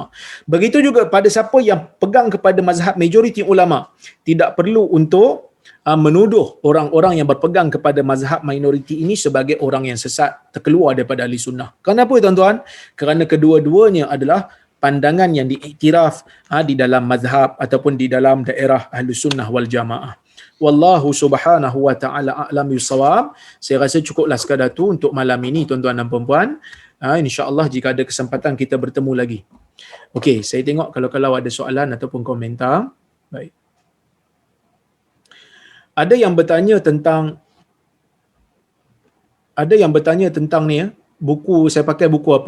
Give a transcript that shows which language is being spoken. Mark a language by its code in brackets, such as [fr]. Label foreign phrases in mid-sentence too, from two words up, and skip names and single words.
[ms] Begitu juga pada siapa yang pegang kepada mazhab majoriti ulama, tidak perlu untuk menuduh orang-orang yang berpegang kepada mazhab minoriti ini sebagai orang yang sesat, terkeluar daripada ahli sunnah. Kenapa tuan-tuan? Kerana kedua-duanya adalah pandangan yang diiktiraf di dalam mazhab ataupun di dalam daerah ahli sunnah wal jamaah. [ar] والله سبحانه وتعالى أعلم بالصواب. [ms] Saya rasa cukuplah sekadar tu untuk malam ini tuan-tuan dan puan-puan. InsyaAllah jika ada kesempatan kita bertemu lagi. Okey, saya tengok kalau ada soalan ataupun komentar. Baik. Ada yang bertanya tentang ni buku, saya pakai buku apa?